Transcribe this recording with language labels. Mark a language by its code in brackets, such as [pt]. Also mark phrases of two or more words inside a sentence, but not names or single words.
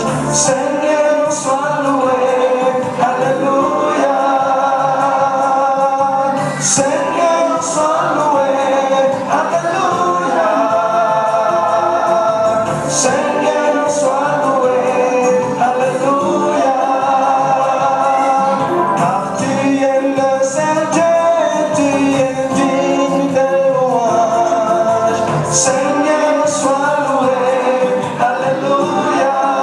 [pt] Senhor, sua luz, aleluia. Senhor, sua luz, aleluia. Senhor, sua luz, aleluia. [fr] Parti le Saint-Dieu, digne de louange. [pt] Senhor, sua luz, aleluia.